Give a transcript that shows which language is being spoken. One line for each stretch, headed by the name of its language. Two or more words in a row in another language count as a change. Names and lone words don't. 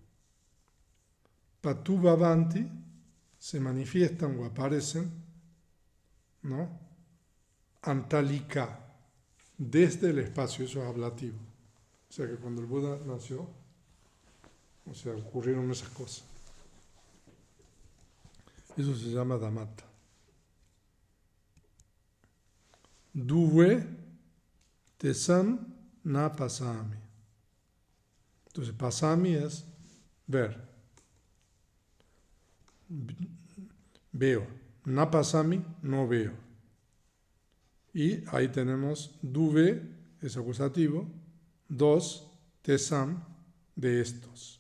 Pali: Patu Bhavanti
Spanish: se manifiestan o aparecen, ¿no? Antalika, desde el espacio, eso es ablativo. O sea que cuando el Buda nació, o sea, ocurrieron esas cosas. Eso se llama Dhammata.
Pali: Duve tesam na pasami.
Spanish: Entonces, pasami es ver. Veo.
Pali: Na pasami,
Spanish: no veo. Y ahí tenemos duve, es acusativo. 2, tesam, de estos.